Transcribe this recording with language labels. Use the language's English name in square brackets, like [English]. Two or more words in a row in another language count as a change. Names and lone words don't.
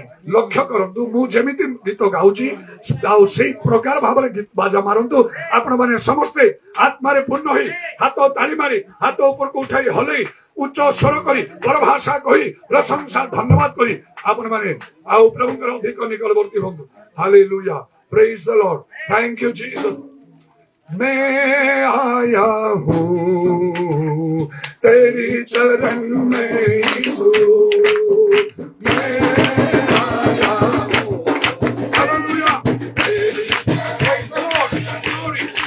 [Odia] ଲକ୍ଷ୍ୟ କରନ୍ତୁ, ମୁଁ ଯେମିତି ଗୀତ ଗାଉଛି ଆଉ ସେଇ ପ୍ରକାର ଭାବରେ ବାଜା ମାରନ୍ତୁ। ଆପଣମାନେ ସମସ୍ତେ ଆତ୍ମାରେ ପୂର୍ଣ୍ଣ ହେଇ ହାତ ତାଳି ମାରି ହାତ ଉପରକୁ ଉଠାଇ ହଲେଇ ଉଚ୍ଚ ସ୍ୱର କରି ପରଭାଷା କହି ପ୍ରଶଂସା ଧନ୍ୟବାଦ କରି ଆପଣମାନେ ଆଉ ପ୍ରଭୁଙ୍କର ଅଧିକ ନିକଟବର୍ତ୍ତୀ ହୁଅନ୍ତୁ। [English] Hallelujah. Praise the Lord. Thank you Jesus. [Hindi] मैं आया हूँ तेरी चरण में यीशु, मैं आया हूँ। [English] हालेलुया। Praise the Lord. Glory.